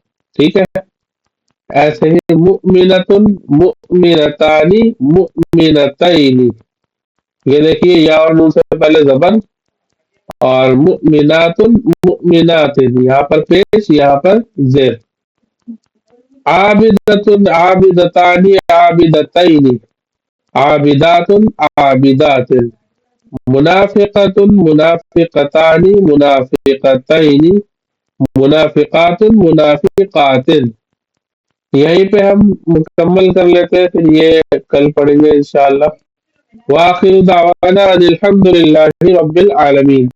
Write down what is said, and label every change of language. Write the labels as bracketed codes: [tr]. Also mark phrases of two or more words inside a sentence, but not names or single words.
[ur] ٹھیک ہے، ایسے ہی [ar] مؤمنۃ مؤمنتان مؤمنتین. [ur] یہ دیکھیے یا اور نون سے پہلے زبر، اور [ar] مؤمنات مؤمنات، [ur] یہاں پر پیش، یہاں پر زیر. [ar] عابدۃ عابدتان عابدتین عابدات عابدات. منافقۃ منافقتان منافقتین منافقات منافقات. [ur] یہیں پہ ہم مکمل کر لیتے ہیں، پھر یہ کل پڑھیں گے انشاءاللہ. [ar] وآخر دعوانا ان الحمد للہ رب العالمین.